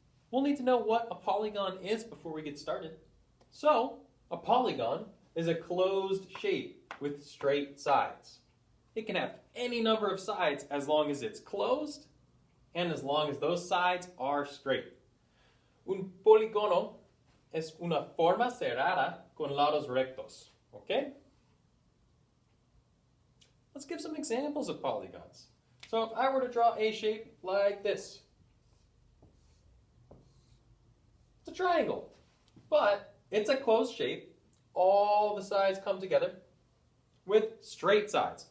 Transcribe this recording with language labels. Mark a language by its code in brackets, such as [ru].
[en] We'll need to know what a polygon is before we get started. So, a polygon is a closed shape with straight sides. It can have any number of sides as long as it's closed and as long as those sides are straight. [es] Un polígono es una forma cerrada con lados rectos. [en] Okay? Let's give some examples of polygons. So if I were to draw a shape like this, it's a triangle, but it's a closed shape. All the sides come together with straight sides.